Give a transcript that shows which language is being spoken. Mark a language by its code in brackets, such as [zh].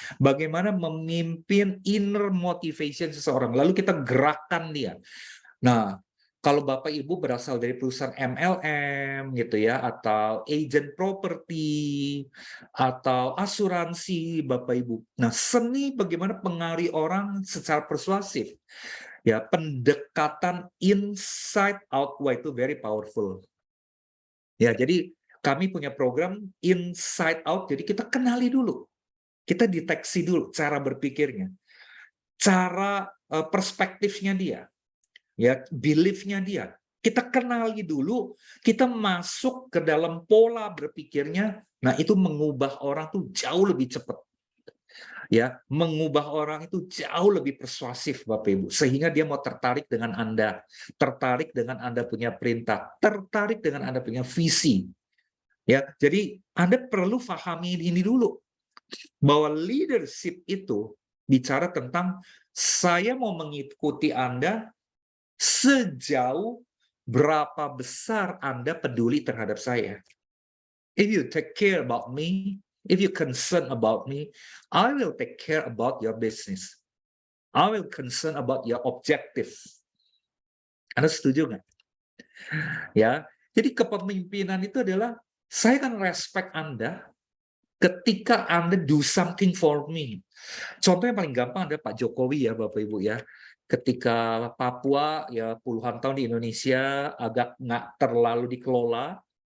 [id] Bagaimana memimpin inner motivation seseorang. Lalu kita gerakkan dia. Nah, kalau Bapak Ibu berasal dari perusahaan MLM gitu ya, atau agent properti, atau asuransi Bapak Ibu. Nah, seni bagaimana pengaruhi orang secara persuasif. Ya, pendekatan inside out, wah itu [en] very powerful. [id] Ya, jadi kami punya program inside out, jadi kita kenali dulu. Kita deteksi dulu cara berpikirnya, cara perspektifnya dia, ya belief-nya dia. Kita kenali dulu, kita masuk ke dalam pola berpikirnya, nah itu mengubah orang tuh jauh lebih cepat. Ya, mengubah orang itu jauh lebih persuasif Bapak Ibu, sehingga dia mau tertarik dengan Anda, tertarik dengan Anda punya perintah, tertarik dengan Anda punya visi. Ya, jadi Anda perlu pahami ini dulu, bahwa leadership itu bicara tentang saya mau mengikuti Anda sejauh berapa besar Anda peduli terhadap saya. [en] If you take care about me, if you concern about me, I will take care about your business. I will concern about your objective. [id] Anda setuju nggak? Ya, jadi kepemimpinan itu adalah saya kan respect Anda ketika Anda [en] do something for me. [id] Contoh yang paling gampang ada Pak Jokowi ya Bapak Ibu ya. Ketika Papua ya puluhan tahun di Indonesia agak nggak terlalu dikelola.